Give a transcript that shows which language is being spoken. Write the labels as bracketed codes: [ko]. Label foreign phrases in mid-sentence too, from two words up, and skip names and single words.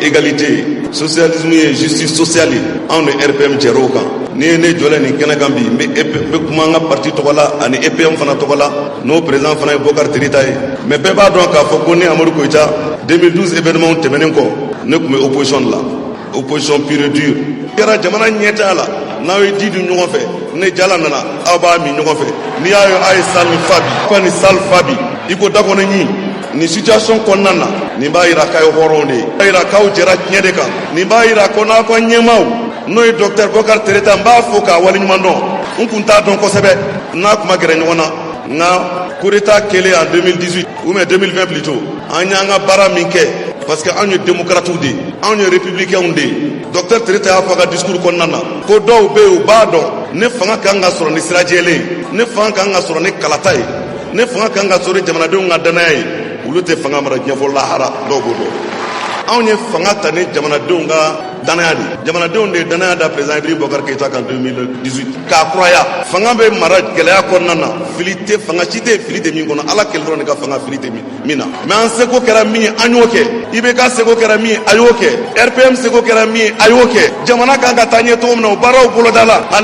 [bm] égalité ye socialisme ye [fr] justice sociale [bm] ye anw ni RPM jɛra o kan ni ye ne jɔlen nin kɛnɛ kan bi n bɛ kuma an ka parti tɔgɔ la ani EPM fana tɔgɔ la n'o président fana ye Boubacar Tireta ye mais bɛɛ b'a dɔn k'a fɔ ko ne Amadu Koyita 2012 événement tɛmɛnen kɔ ne tun bɛ [fr] opposition de la opposition pure et dure [bm] kɛra jamana ɲɛtaa la n'aw ye di dun ɲɔgɔn fɛ ne jala nana aw b'a min ɲɔgɔn fɛ n'i y'a ye a ye salle ni fa bi ka ni salle fa bi i ko dakɔnɔ ɲi nin situation kɔnɔna na nin b'a yira k'a ye hɔrɔnw de ye b'a yira k'aw jɛra tiɲɛ de kan nin b'a yira ko n'aw ka ɲɛmaaw n'o ye docteur Boubacar Tireta n b'a fɔ k'a waleɲuman dɔn n kun t'a dɔn kosɛbɛ n'a kuma gɛrɛ ɲɔgɔn na nka [fr] coup d'état [bm] kɛlen [fr] en 2018 ou bien 2020 [bm] plutôt an y'an ka baara min kɛ [fr] parce que [bm] anw ye démocrates de ye anw ye républicains de ye docteur Tireta y'a fɔ a ka discours kɔnɔna na ko dɔw bɛ yen u b'a dɔn ne fanga kan ka sɔrɔ ni sira jɛlen ye ne fanga kan ka sɔrɔ ni kalata ye ne fanga kan ka sɔrɔ ni jamanadenw ka danaya ye olu tɛ fanga mara diɲɛ fɔ lahara dɔw b'o dɔn anw ye fanga ta ni jamanadenw ka danaya de jamanadenw de ye danaya da président Ibrahim Boubacar Keita kan 2018 k'a kuraya fanga bɛ mara gɛlɛya kɔnɔna na fili tɛ fanga si tɛ fili tɛ min kɔnɔ ala kɛlɛ dɔrɔn de ka fanga fili tɛ min na mais an seko kɛra min ye an y'o kɛ IBK seko kɛra min ye a y'o kɛ RPM seko kɛra min ye a y'o kɛ jamana kan ka taa ɲɛ cogo min na o baaraw boloda la hali